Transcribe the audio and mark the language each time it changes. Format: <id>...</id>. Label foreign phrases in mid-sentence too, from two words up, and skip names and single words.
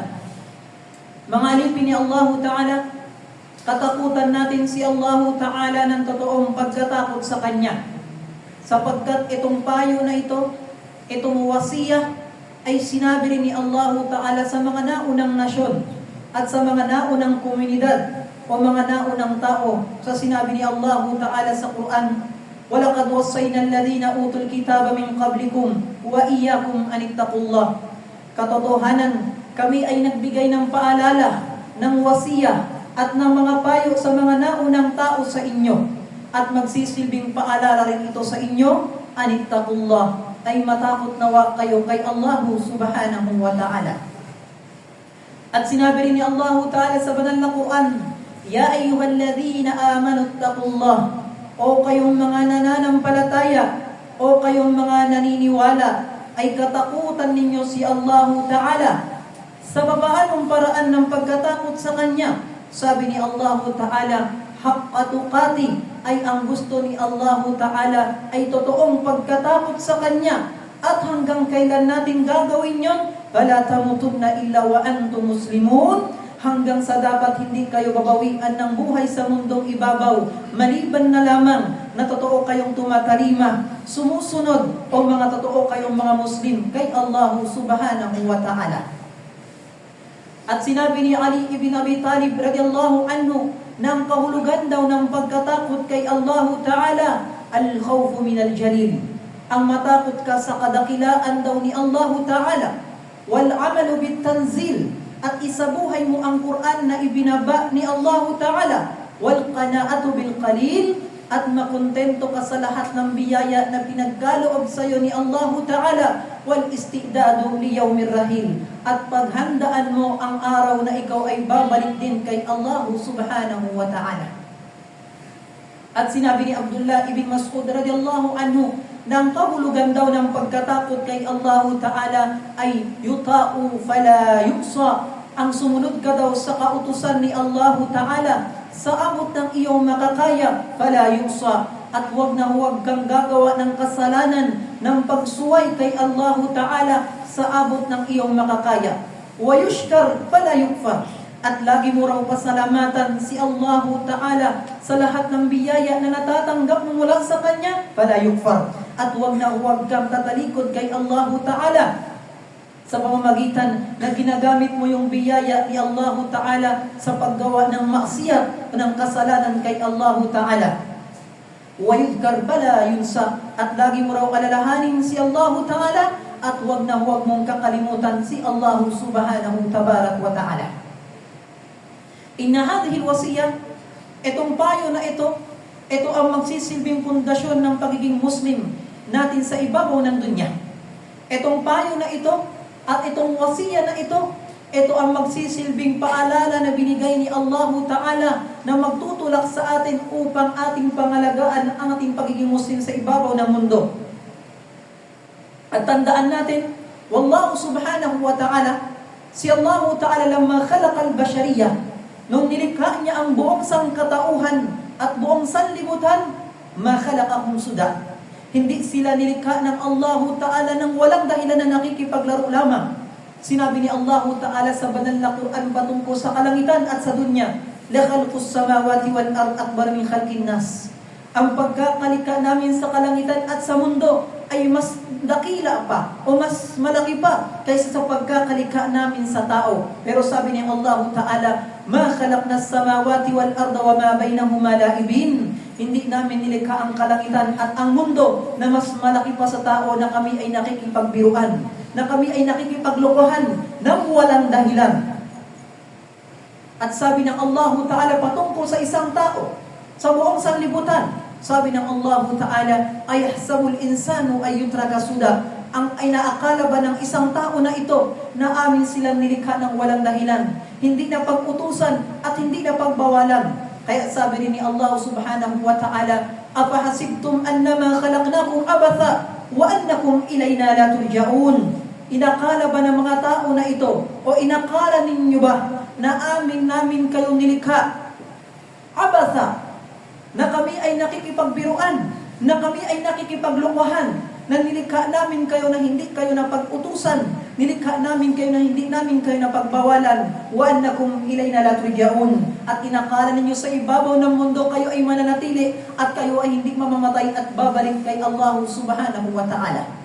<tl>Mga alipin ni Allah Ta'ala, katakutan natin si Allah Ta'ala ng totoong pagkatakot sa Kanya. Sapagkat itong payo na ito, itong wasiyah, ay sinabi rin ni Allah Ta'ala sa mga naunang nasyon at sa mga naunang komunidad o mga naunang tao sa sinabi ni Allah Ta'ala sa Quran,</tl> <ar>وَلَقَدْ وَصَّيْنَا الَّذِينَ أُوتُوا الْكِتَابَ مِنْ قَبْلِكُمْ وَإِيَّاكُمْ أَنِ اتَّقُوا اللَّهَ.</ar> <tl>Katotohanan, kami ay nagbigay ng paalala, ng wasiya at ng mga payo tayo sa mga naunang tao sa inyo at magsisilbing paalala rin ito sa inyo, anittaqullah, ay matakot nawa kayo kay Allah</tl> <ar>سبحانه وتعالى.</ar> <tl>At sinabi rin ni Allah ta'ala sa banal na Quran,</tl> <ar>يا أيها الذين آمنوا اتقوا الله,</ar> <tl>o kayong mga nananampalataya, o kayong mga naniniwala, ay katakutan ninyo si Allah ta'ala sa babaanong paraan ng pagkatakot sa Kanya. Sabi ni Allah ta'ala,</tl> <ar>حق تقاته,</ar> <tl>ay ang gusto ni Allah ta'ala ay totoong pagkatakot sa Kanya. At hanggang kailan natin gagawin yon?</tl> <ar>فلا تموتن إلا وأنتم مسلمون,</ar> <tl>hanggang sa dapat hindi kayo babawian ng buhay sa mundong ibabaw, maliban na lamang na totoo kayong tumatalima, sumusunod, o mga totoo kayong mga Muslim kay Allah</tl> <ar>سبحانه وتعالى.</ar> <tl>At sinabi ni Ali ibn Abi Talib</tl> <ar>رضي الله عنه,</ar> <tl>ng kahulugan daw ng pagkatakot kay Allah ta'ala,</tl> <ar>الخوف من الجليل,</ar> <tl>ang matakot ka sa kadakilaan daw ni Allah ta'ala,</tl> <ar>والعمل بالتنزيل,</ar> <tl>at isabuhay mo ang Quran na ibinaba ni Allah ta'ala,</tl> <ar>والقناعة بالقليل,</ar> <tl>at makontento ka sa lahat ng biyaya na pinagkaloob sa iyo ni Allah ta'ala,</tl> <ar>والاستعداد ليوم الرحيل,</ar> <tl>at paghandaan mo ang araw na ikaw ay babalik din kay Allah</tl> <ar>سبحانه وتعالى.</ar> <tl>At sinabi ni Abdullah ibn Mas'ud</tl> <ar>رضي الله عنه,</ar> <tl>ng kahulugan daw ng pagkatakot kay Allah ta'ala ay</tl> <ar>يطاع فلا يعصى,</ar> <tl>ang sumunod ka daw sa kautusan ni Allah ta'ala sa abot ng iyong makakaya,</tl> <ar>فلا يعصى,</ar> <tl>at huwag na huwag kang gagawa ng kasalanan ng pagsuway kay Allah ta'ala sa abot ng iyong makakaya.</tl> <ar>ويشكر فلا يكفر,</ar> <tl>at lagi mo raw pasalamatan si Allah ta'ala sa lahat ng biyaya na natatanggap mo mula sa Kanya,</tl> <ar>فلا يكفر,</ar> <tl>at huwag na huwag kang tatalikod kay Allah ta'ala sa pamamagitan na ginagamit mo yung biyaya ni Allah ta'ala sa paggawa ng maksiyat, ng kasalanan kay Allah ta'ala.</tl> <ar>ويذكر فلا ينسى,</ar> <tl>at lagi mo raw alalahanin si Allah ta'ala, at huwag na huwag mong kakalimutan si Allah</tl> <ar>سبحانه تبارك وتعالى. إن هذه الوصية,</ar> <tl>itong payo na ito ang magsisilbing pundasyon ng pagiging Muslim natin sa ibabaw ng dunya. Itong payo na ito at itong wasiya na ito ang magsisilbing paalala na binigay ni Allah ta'ala na magtutulak sa atin upang ating pangalagaan ang ating pagiging Muslim sa ibabaw ng mundo. At tandaan natin,</tl> <ar>والله سبحانه وتعالى, si Allah ta'ala لما خلق البشرية,</ar> <tl>nung nilikha niya ang buong sangkatauhan at buong sanlibutan,</tl> <ar>ما خلقهم سدى.</ar> <tl>Hindi sila nilikha ng Allah ta'ala nang walang dahilan na nakikipaglaro lamang. Sinabi ni Allah ta'ala sa banal na Quran patungkol sa kalangitan at sa dunya,</tl> <ar>لخلق السماوات والأرض أكبر من خلق الناس.</ar> <tl>Ang pagkakalikha namin sa kalangitan at sa mundo ay mas dakila pa o mas malaki pa kaysa sa pagkakalikha namin sa tao. Pero sabi ni Allah ta'ala,</tl> <ar>ما خلقنا السماوات والأرض وما بينهما لاعبين.</ar> <tl>Hindi namin nilikha ang kalangitan at ang mundo na mas malaki pa sa tao na kami ay nakikipagbiruan, na kami ay nakikipaglokohan ng walang dahilan. At sabi ng Allah ta'ala patungkol sa isang tao sa buong sanlibutan, sabi ng Allah ta'ala,</tl> <ar>أيحسب الإنسان أن يترك سدى,</ar> <tl>ang ay naakala ba ng isang tao na ito na amin silang nilikha ng walang dahilan, hindi na pag-utusan at hindi na pagbawalan. Kaya sabi rin ni Allah subhanahu wa ta'ala,</tl> <ar>أفحسبتم أنما خلقناكم عبثا وأنكم إلينا لا ترجعون.</ar> <tl>Inakala ba ng mga tao na ito o inakala ninyo ba na namin kayo nilikha abatha, na kami ay nakikipagbiruan, na kami ay nakikipaglokohan, na nilikha namin kayo na hindi kayo napag-utusan, nilikha namin kayo na hindi namin kayo napagbawalan,</tl> <ar>وأنكم إلينا لا ترجعون,</ar> <tl>at inakala ninyo sa ibabaw ng mundo kayo ay mananatili at kayo ay hindi mamamatay at babalik kay Allah</tl> <ar>سبحانه وتعالى.</ar>